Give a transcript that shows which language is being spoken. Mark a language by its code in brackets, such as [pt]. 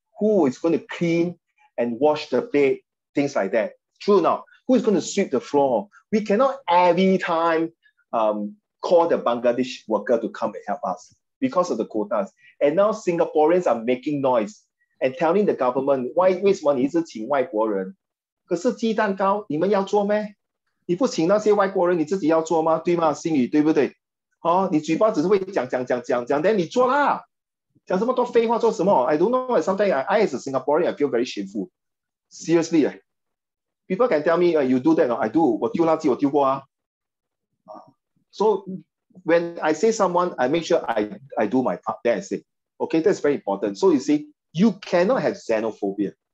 [en] Who is going to clean and wash the plate, things like that? True now. Who is going to sweep the floor? We cannot every time call the Bangladesh worker to come and help us because of the quotas. And now Singaporeans are making noise and telling the government, why [zh] 为什么你一直请外国人？可是鸡蛋糕你们要做咩？你不请那些外国人，你自己要做吗？对吗？心语对不对？你嘴巴只是会讲，但你做啦，讲这么多废话做什么 ？ [en] I don't know. Sometimes I as a Singaporean, I feel very shameful. Seriously, people can tell me, you do that. I do. [zh] 我丢垃圾我丢过啊。 [en] So when I say someone, I make sure I do my part. Then I say, okay, that's very important. So you see, you cannot have xenophobia.